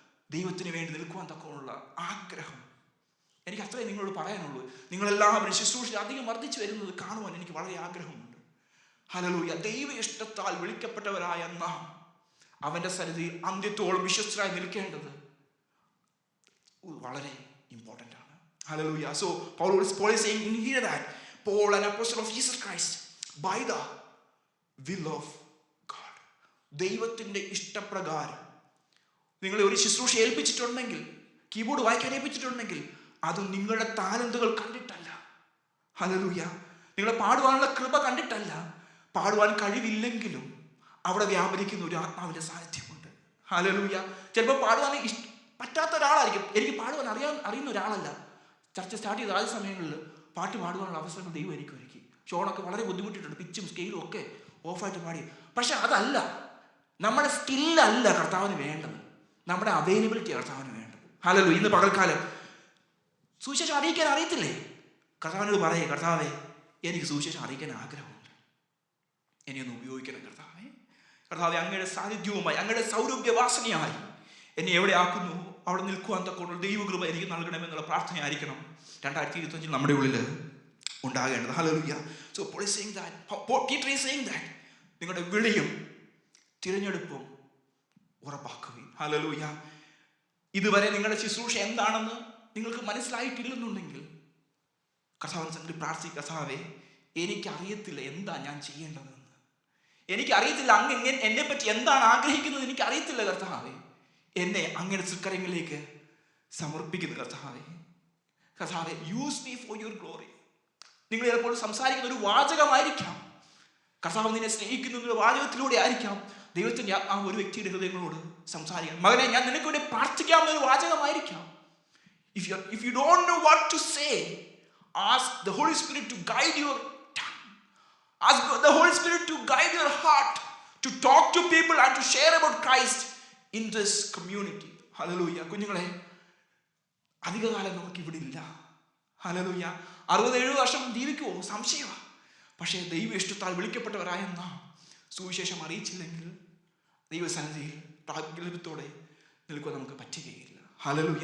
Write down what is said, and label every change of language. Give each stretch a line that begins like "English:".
Malayalam: ദൈവത്തിന് വേണ്ടി നിൽക്കുവാൻ തക്കമുള്ള ആഗ്രഹം എനിക്ക് അത്രയും നിങ്ങളോട് പറയാനുള്ളൂ. നിങ്ങളെല്ലാവരും ശുശ്രൂഷ അധികം വർദ്ധിച്ചു വരുന്നത് കാണുവാൻ എനിക്ക് വളരെ ആഗ്രഹമുണ്ട്. ഹല്ലേലൂയ. ദൈവ ഇഷ്ടത്താൽ വിളിക്കപ്പെട്ടവരായ നാം അവൻ്റെ സന്നിധിയിൽ അന്ത്യത്തോളം വിശ്വസ്തരായി നിൽക്കേണ്ടത് വളരെ ഇമ്പോർട്ടൻ്റ് ആണ്.
English: Hallelujah. So Paul is saying in here that Paul, an apostle of Jesus Christ, by the will of God.
Malayalam: ദൈവത്തിൻ്റെ ഇഷ്ടപ്രകാരം നിങ്ങളെ ഒരു ശുശ്രൂഷ ഏൽപ്പിച്ചിട്ടുണ്ടെങ്കിൽ, കീബോർഡ് വായിക്കാൻ ഏൽപ്പിച്ചിട്ടുണ്ടെങ്കിൽ, അത് നിങ്ങളുടെ താലന്തുകൾ കണ്ടിട്ടല്ല. ഹല്ലേലൂയ. നിങ്ങളെ പാടുവാനുള്ള കൃപ കണ്ടിട്ടല്ല. പാടുവാൻ കഴിവില്ലെങ്കിലും അവിടെ വ്യാപരിക്കുന്ന ഒരു ആത്മാവിൻ്റെ സാന്നിധ്യമുണ്ട്. ഹല്ലേലൂയ. ചിലപ്പോൾ പാടുവാൻ പറ്റാത്ത ഒരാളായിരിക്കും, എനിക്ക് പാടുവാൻ അറിയുന്ന ഒരാളല്ല. ചർച്ച സ്റ്റാർട്ട് ചെയ്ത ആദ്യ സമയങ്ങളിൽ പാട്ട് പാടുവാനുള്ള അവസരങ്ങൾ ദൈവം എനിക്ക് ഒരുക്കി. ഷോണൊക്കെ വളരെ ബുദ്ധിമുട്ടിയിട്ടുണ്ട്, പിച്ചും സ്കെയിലും ഒക്കെ ഓഫായിട്ട് പാടി. പക്ഷെ അതല്ല, നമ്മുടെ സ്കില്ലല്ല കർത്താവിന് വേണ്ടത്, നമ്മുടെ അവൈലബിലിറ്റി കർത്താവിന് വേണ്ടത്. ഹല്ലേലൂയ. ഇന്ന് പകൽക്കാലം സുവിശേഷം അറിയിക്കാൻ അറിയത്തില്ലേ? കർത്താവിനോട് പറയേ, കർത്താവേ, എനിക്ക് സുവിശേഷം അറിയിക്കാൻ ആഗ്രഹമുണ്ട്, എന്നെ ഒന്ന് ഉപയോഗിക്കണം കർത്താവേ. കർത്താവേ, അങ്ങയുടെ സാന്നിധ്യവുമായി, അങ്ങയുടെ സൗരഭ്യവാസനയായി എന്നെ എവിടെ ആക്കുന്നു അവിടെ നിൽക്കുവാൻ തക്കോണം ദൈവകൃപ എനിക്ക് നൽകണമെന്നുള്ള പ്രാർത്ഥനയായിരിക്കണം 2025 നമ്മുടെ ഉള്ളിൽ ഉണ്ടാകേണ്ടത്. Hallelujah.
English: so Paul is saying that, Peter is saying that
Malayalam: നിങ്ങളുടെ വിളിയും തിരഞ്ഞെടുപ്പും ഉറപ്പാക്കുകയും. ഹല്ലേലൂയ. ഇതുവരെ നിങ്ങളുടെ ശുശ്രൂഷ എന്താണെന്ന് നിങ്ങൾക്ക് മനസ്സിലായിട്ടില്ലെന്നുണ്ടെങ്കിൽ കർത്താവിനെ സന്നിധിയിൽ പ്രാർത്ഥിക്കുക. കർത്താവേ, എനിക്കറിയത്തില്ല എന്താ ഞാൻ ചെയ്യേണ്ടതെന്ന്, എനിക്കറിയത്തില്ല അങ്ങ് എന്നെ പറ്റി എന്താണ് ആഗ്രഹിക്കുന്നത്, എനിക്കറിയത്തില്ല കർത്താവേ. എന്നെ അങ്ങയുടെ തൃക്കരങ്ങളിലേക്ക് സമർപ്പിക്കുന്നു കർത്താവേ. കർത്താവേ,
English: Use me for your glory.
Malayalam: നിങ്ങൾ ചിലപ്പോൾ സംസാരിക്കുന്ന ഒരു വാചകമായിരിക്കാം, കർത്താവ് നിന്നെ സ്നേഹിക്കുന്ന ഒരു വാചകത്തിലൂടെ ആയിരിക്കാം ദൈവത്തിൻ്റെ ആ ഒരു വ്യക്തിയുടെ ഹൃദയങ്ങളോട് സംസാരിക്കാം. മകനെ, ഞാൻ നിനക്ക് വേണ്ടി പ്രാർത്ഥിക്കാവുന്ന ഒരു വാചകമായിരിക്കാം.
English: If you don't know what to say, ask the Holy Spirit to guide your tongue. Ask the Holy Spirit to guide your heart to talk to people and to share about Christ in this community. Hallelujah.
Malayalam: കുഞ്ഞുങ്ങളെ, അധികകാലം നമുക്ക് ഇവിടെ ഇല്ല. Hallelujah. 67 വർഷം ജീവിക്കുമോ? സംശയമാണ്. പക്ഷേ ദൈവ ഇഷ്ടത്താൽ വിളിക്കപ്പെട്ടവരായ നാം സുവിശേഷം അറിയിച്ചില്ലെങ്കിൽ ദൈവസന്നിധിയിൽ പ്രാഗൽഭ്യത്തോടെ നിൽക്കുവാൻ നമുക്ക് പറ്റുകയില്ല. ഹല്ലേലൂയ.